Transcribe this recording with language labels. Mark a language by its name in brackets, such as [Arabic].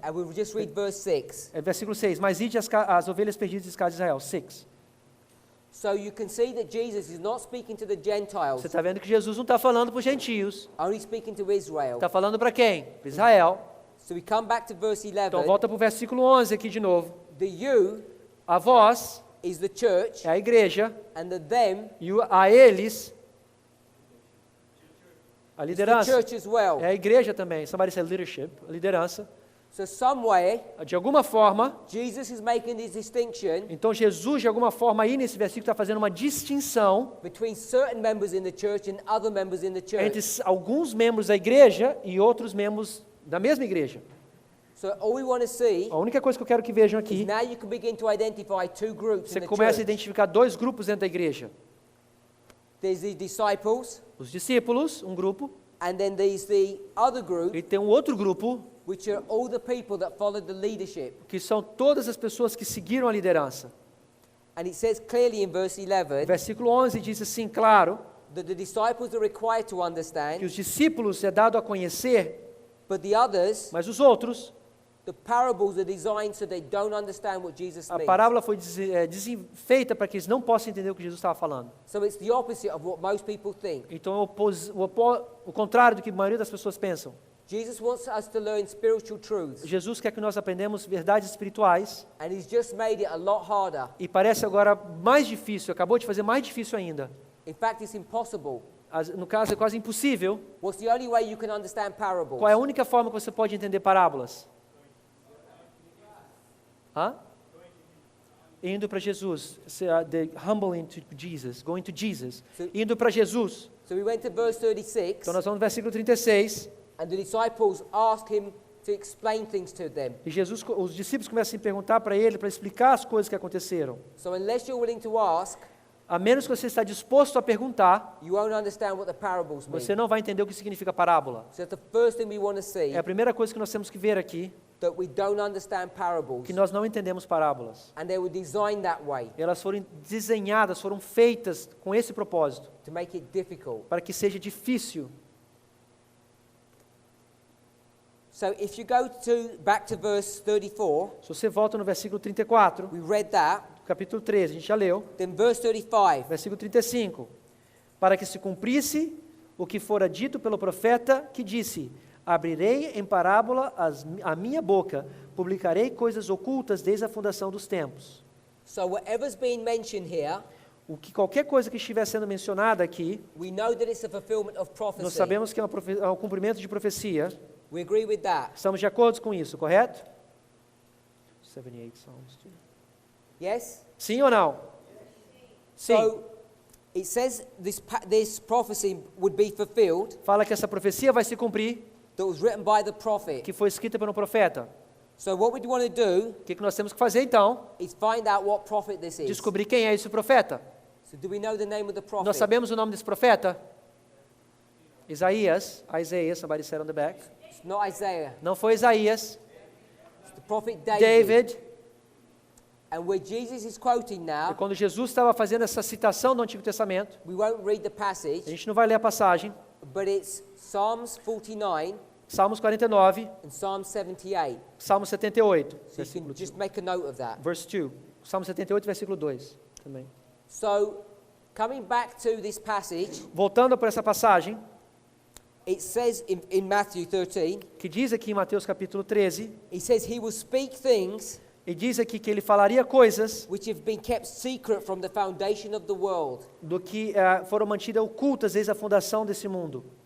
[English] And we'll just read verse 6. [Portuguese] Versículo 6. Mas ide as ovelhas perdidas da casa de Israel. 6. [English] So you can see that Jesus is not speaking to the Gentiles, [Portuguese] Você está vendo que Jesus não está falando para os gentios. [English] only speaking to Israel. [Portuguese] Está falando para quem? Para Israel. [English] So we come back to verse 11. [Portuguese] Então volta para o versículo 11 aqui de novo. [English] The you [Portuguese] A vós [English] is the church, [Portuguese] é a igreja, [English] and the them [Portuguese] e a eles, a [English] is the [Portuguese] liderança. [English] church as well. [Portuguese] É a igreja também. [English] Somebody said leadership, [Portuguese] a liderança. [English] So somewhere, [Portuguese] De alguma forma, [English] Jesus is making this distinction [Portuguese] então Jesus, de alguma forma, aí nesse versículo está fazendo uma distinção [English] between certain members in the church and other members in the [Portuguese] entre [English] church. [Portuguese] alguns membros da igreja e outros membros da mesma igreja. [English] So all we want to see [Portuguese] A única coisa que eu quero que vejam [English] is [Portuguese] aqui, [English] now you can begin to identify 2 groups [Portuguese] você [English] in the [Portuguese] começa a [English] church. [Portuguese] identificar 2 grupos dentro da igreja. [English] There's the disciples, [Portuguese] Os discípulos, um grupo, [English] and then there's the other group, [Portuguese] e tem um outro grupo, [English] which are all the people that followed the leadership. [Portuguese] que são todas as pessoas que seguiram a liderança. [English] And it says clearly in verse 11 [Portuguese] Versículo 11 diz assim, claro, [English] that the disciples are required to [Portuguese] que [English] understand, [Portuguese] os discípulos é dado a conhecer, [English] but the others, [Portuguese] mas os outros, [English] the parables are designed so they don't understand what Jesus [Portuguese] a [English] means. [Portuguese] parábola foi feita para que eles não possam entender o que Jesus estava falando. [English] So it's the opposite of what most people think. [Portuguese] Então é o contrário do que a maioria das pessoas pensam. [English] Jesus wants us to learn spiritual truths, [Portuguese] Jesus quer que nós aprendamos verdades espirituais, [English] and he's just made it a lot harder. [Portuguese] e parece agora mais difícil, acabou de fazer mais difícil ainda. [English] In fact, it's impossible. [Portuguese] No caso, é quase impossível. [English] What's the only way you can understand parables? [Portuguese] Qual é a única forma que você pode entender parábolas? Hã? Indo para Jesus. [English] The humbling to Jesus. Going to Jesus. [Portuguese] Indo para Jesus. [English] So we went to verse 36, [Portuguese] Então nós vamos no versículo 36. [English] and the disciples asked him to explain things to them. [Portuguese] E os discípulos começam a perguntar para ele, para explicar as coisas que aconteceram. [English] So unless you're willing to ask, [Portuguese] A menos que você está disposto a perguntar, [English] you won't understand what the parables mean. [Portuguese] você não vai entender o que significa parábola. [English] So the first thing we want to see, [Portuguese] É a primeira coisa que nós temos que ver aqui, [English] that we don't understand parables, [Portuguese] que nós não entendemos parábolas. [English] and they were designed that way [Portuguese] Elas foram desenhadas, foram feitas com esse propósito, [English] to make it difficult. [Portuguese] para que seja difícil. [English] So if you go back to verse 34, [Portuguese] Se você volta no versículo 34, [English] we read that. [Portuguese] capítulo 13, a gente já leu, [English] Then verse 35, [Portuguese] versículo 35, para que se cumprisse o que fora dito pelo profeta, que disse: abrirei em parábola a minha boca, publicarei coisas ocultas desde a fundação dos tempos. [English] so whatever's being mentioned here, [Portuguese] Qualquer coisa que estiver sendo mencionada aqui, [English] we know that it's a fulfillment of [Portuguese] nós [English] prophecy. [Portuguese] sabemos que é um cumprimento de profecia. [English] We agree with that. [Portuguese] Estamos de acordo com isso, correto? [English] 78 Psalms. Yes? [Portuguese] Sim ou não? Sim. [English] So it says this prophecy would be fulfilled [Portuguese] Fala que essa profecia vai se cumprir, [English] that was written by the prophet. [Portuguese] que foi escrita por um profeta. [English] So what we want to do [Portuguese] O que nós temos que fazer então? [English] is find out what prophet this is. [Portuguese] Descobrir quem é esse profeta. [English] So do we know the name of the prophet? [Portuguese] Nós sabemos o nome desse profeta? [English] Isaiah, somebody said on the back. It's not Isaiah. [Portuguese] Não foi Isaías, [English] It's the prophet David. [Portuguese] David. [English] And where Jesus is quoting [Portuguese] E [English] now, [Portuguese] quando Jesus estava fazendo essa citação do Antigo Testamento, [English] we won't read the [Portuguese] a [English] passage, [Portuguese] gente não vai ler a passagem, [English] but it's Psalms 49 [Portuguese] Salmos 49, [English] and Psalm 78. [Portuguese] Salmo 78, [English] So you [Portuguese] versículo [English] can [Portuguese] 2. [English] just make a note of that. Verse 2. [Portuguese] Salmo 78, versículo 2 também. [English] So Coming back to this passage, [Portuguese] Voltando para essa passagem, [English] it says in Matthew 13, [Portuguese] que diz aqui em Mateus capítulo 13, [English] he says he will speak things [Portuguese] e diz aqui que ele falaria coisas [English] which have been kept secret from the foundation of the world. [Portuguese] do que foram mantidas ocultas desde a fundação desse mundo.